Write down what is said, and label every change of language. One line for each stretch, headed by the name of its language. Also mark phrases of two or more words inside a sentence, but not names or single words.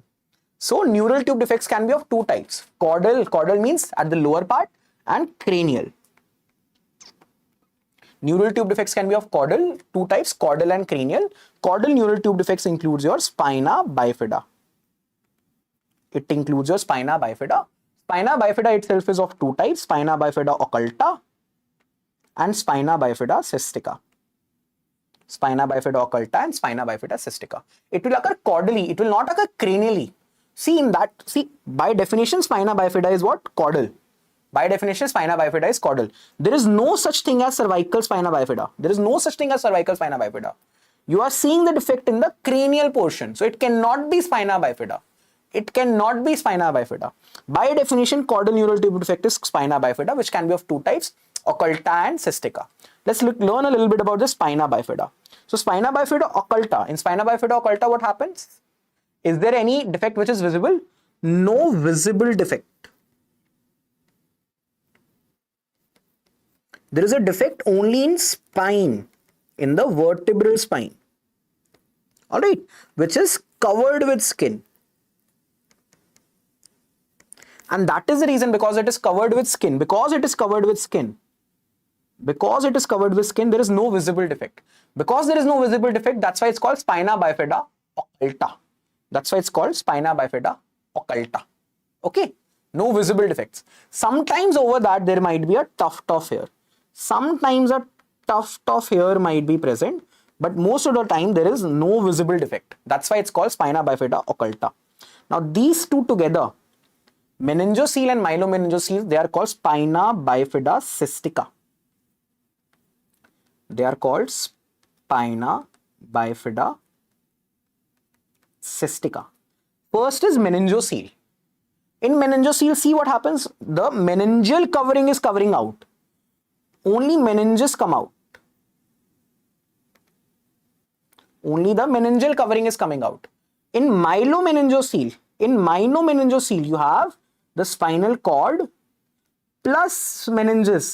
English: So neural tube defects can be of two types. Caudal means at the lower part, and cranial. Neural tube defects can be of caudal, two types, caudal and cranial. Caudal neural tube defects includes your spina bifida. It includes your spina bifida. Spina bifida itself is of two types, spina bifida occulta and spina bifida cystica. Spina bifida occulta and spina bifida cystica. It will occur caudally, it will not occur cranially. By definition, spina bifida is what? Caudal. By definition, spina bifida is caudal. There is no such thing as cervical spina bifida. There is no such thing as cervical spina bifida. You are seeing the defect in the cranial portion. So it cannot be spina bifida. It cannot be spina bifida. By definition, caudal neural tube defect is spina bifida, which can be of two types, occulta and cystica. Let's learn a little bit about the spina bifida. So spina bifida occulta. In spina bifida occulta, what happens? Is there any defect which is visible? No visible defect. There is a defect only in spine, in the vertebral spine, alright, which is covered with skin. And that is the reason, because it is covered with skin, there is no visible defect. Because there is no visible defect, that's why it's called spina bifida occulta. That's why it's called spina bifida occulta. Okay, no visible defects. Sometimes over that there might be a tuft of hair. Sometimes a tuft of hair might be present, but most of the time there is no visible defect. That's why it's called spina bifida occulta. Now these two together, meningocele and myelomeningocele, they are called spina bifida cystica. They are called spina bifida cystica. First is meningocele. In meningocele, see what happens? The meningeal covering is covering out. Only meninges come out. Only the meningeal covering is coming out. In myelomeningocele, you have the spinal cord plus meninges.